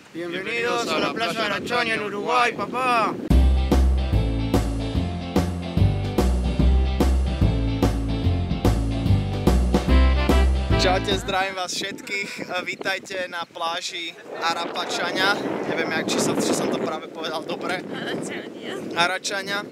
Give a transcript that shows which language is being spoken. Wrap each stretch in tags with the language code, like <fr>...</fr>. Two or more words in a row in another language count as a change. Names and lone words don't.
<es>Bienvenidos a la Plaza Arachaña en Uruguay, papá.</es> <sk>Čaute, zdravím vás všetkých. Vítajte na pláži Arapačaňa. Neviem, či som to práve povedal dobre. Aračaňa.</sk>